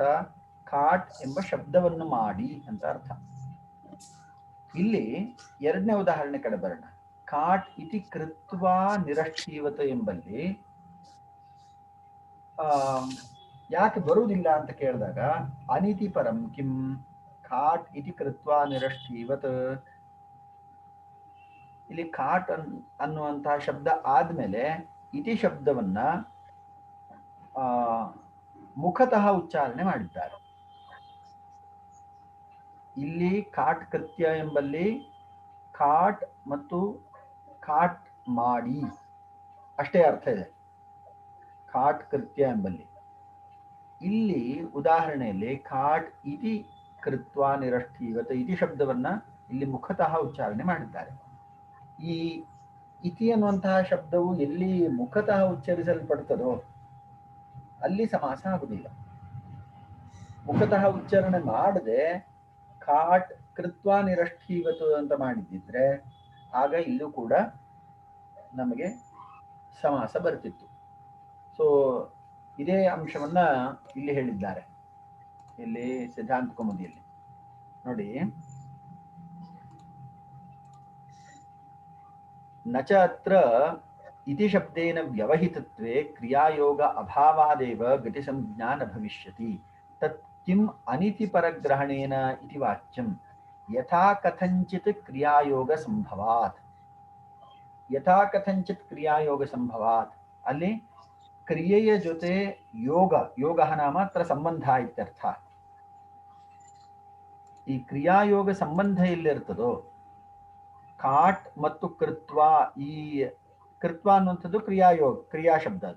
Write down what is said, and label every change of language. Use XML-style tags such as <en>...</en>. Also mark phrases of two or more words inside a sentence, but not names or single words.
<kn>ಕಾಟ್ ಎಂಬ ಶಬ್ದವನ್ನು ಮಾಡಿ ಅಂತ ಅರ್ಥ. ಇಲ್ಲಿ ಎರಡನೇ ಉದಾಹರಣೆ ಕಡೆ ಬರೋಣ.</kn> <sa>ಕಾಟ್ ಇತಿ ಕೃತ್ವ ನಿರಕ್ಷೀವತ</sa> <kn>ಎಂಬಲ್ಲಿ ಯಾಕೆ ಬರುವುದಿಲ್ಲ ಅಂತ ಕೇಳಿದಾಗ</kn> <sa>ಅನಿತಿ ಪರಂ ಕಿಂ ಕಾಟ್ ಇತಿ ಕೃತ್ವ ನಿರಕ್ಷೀವತ್.</sa> <kn>ಇಲ್ಲಿ ಕಾಟ್ ಅನ್ನುವಂತಹ ಶಬ್ದ ಆದ್ಮೇಲೆ ಇತಿ ಶಬ್ದವನ್ನ ಮುಖತಃ ಉಚ್ಚಾರಣೆ ಮಾಡಿದ್ದಾರೆ. ಇಲ್ಲಿ</kn> <sa>ಕಾಟ್ ಕೃತ್ಯ</sa> <kn>ಎಂಬಲ್ಲಿ ಕಾಟ್ ಮತ್ತು ಕಾಟ್ ಮಾಡಿ ಅಷ್ಟೇ ಅರ್ಥ ಇದೆ</kn> <sa>ಕಾಟ್ ಕೃತ್ಯ</sa> <kn>ಎಂಬಲ್ಲಿ. ಇಲ್ಲಿ ಉದಾಹರಣೆಯಲ್ಲಿ</kn> <sa>ಕಾಟ್ ಇತಿ ಕೃತ್ವ ನಿರಷ್ಠೀವತ</sa> <kn>ಇತಿ ಶಬ್ದವನ್ನ ಇಲ್ಲಿ ಮುಖತಃ ಉಚ್ಚಾರಣೆ ಮಾಡಿದ್ದಾರೆ. ಈ ಇತಿ ಅನ್ನುವಂತಹ ಶಬ್ದವು ಎಲ್ಲಿ ಮುಖತಃ ಉಚ್ಚರಿಸಲ್ಪಡ್ತದೋ ಅಲ್ಲಿ ಸಮಾಸ ಆಗುದಿಲ್ಲ. ಮುಖತಃ ಉಚ್ಚಾರಣೆ ಮಾಡದೆ</kn> <sa>ಕಾಟ್ ಕೃತ್ವ ನಿರಷ್ಠೀವತು</sa> <kn>ಅಂತ ಮಾಡಿದ್ದಿದ್ರೆ ಆಗ ಇಲ್ಲೂ ಕೂಡ ನಮಗೆ ಸಮಾಸ ಬರ್ತಿತ್ತು. ಸೊ ಇದೇ ಅಂಶವನ್ನ ಇಲ್ಲಿ ಹೇಳಿದ್ದಾರೆ. ಇಲ್ಲಿ ಸಿದ್ಧಾಂತ ಕೌಮುದಿಯಲ್ಲಿ ನೋಡಿ,</kn> <sa>ನಚ ಅತ್ರ ಇತಿ ಶಬ್ದೇನ ವ್ಯವಹಿತತ್ವೇ ಕ್ರಿಯಾಯೋಗ ಅಭಾವಾದೇವ ಗತಿ ಸಂಜ್ಞಾ ನ ಭವಿಷ್ಯತಿ ತತ್ ಕಿಂ ಅನಿತಿ ಪರಗ್ರಹಣೇನ ಇತಿ ವಾಚ್ಯಂ ಯಥಾ ಕಥಂಚಿತ್ ಕ್ರಿಯಾಯೋಗ ಸಂಭವಾತ್. ಯಥಾ ಕಥಂಚಿತ್ ಕ್ರಿಯಾಯೋಗ ಸಂಭವಾತ್</sa> <kn>ಅಲ್ಲಿ ಕ್ರಿಯೆಯ ಜೊತೆ</kn> <sa>ಯೋಗ ನಾಮ ಅತ್ರ ಸಂಬಂಧ ಇತ್ಯರ್ಥ.</sa> <kn>ಈ ಕ್ರಿಯಾಯೋಗ ಸಂಬಂಧ ಎಲ್ಲಿರ್ತದೋ ಕಾಟ್ ಮತ್ತು ಕೃತ್ವ, ಈ ಕೃತ್ವ ಅನ್ನುವಂಥದ್ದು ಕ್ರಿಯಾ ಶಬ್ದ ಅದು.</kn>